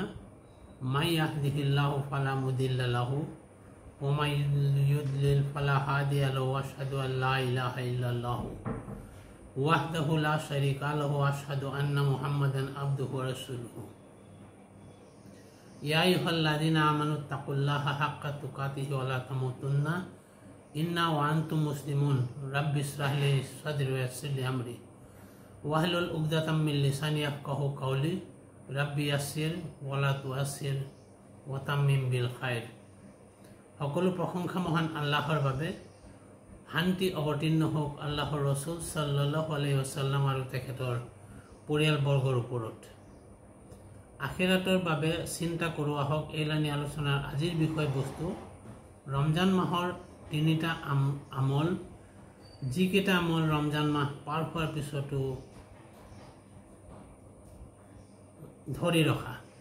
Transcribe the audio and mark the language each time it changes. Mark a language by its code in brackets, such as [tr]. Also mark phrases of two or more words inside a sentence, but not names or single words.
[ar] من يهده الله فلا مضل له ومن يضلل فلا هادي له وأشهد أن لا إله إلا الله وحده لا شريك له وأشهد أن محمدا عبده ورسوله. يا أيها الذين آمنوا اتقوا الله حق تقاته ولا تموتن إلا وأنتم مسلمون. رب اشرح لي صدري ويسر لي أمري واحلل عقدة من لساني يفقهوا قولي. رب يسر ولا تعسر وتمم بالخير. [as] সকলো প্ৰশংসা মহান আল্লাহৰ বাবে। শান্তি অৱতীৰ্ণ হোক আল্লাহৰ ৰসুল [ar] صلى الله عليه وسلم [as] আৰু তেখেতৰ পৰিয়ালবৰ্গৰ ওপৰত। আখিৰাতৰ বাবে চিন্তা কৰোৱা হওক এলানি আলোচনাৰ আজিৰ বিষয়বস্তু ৰমজান মাহৰ তিনিটা আমল, যিকেইটা আমল ৰমজান মাহ পাৰ হোৱাৰ পিছতো ধৰি ৰখা।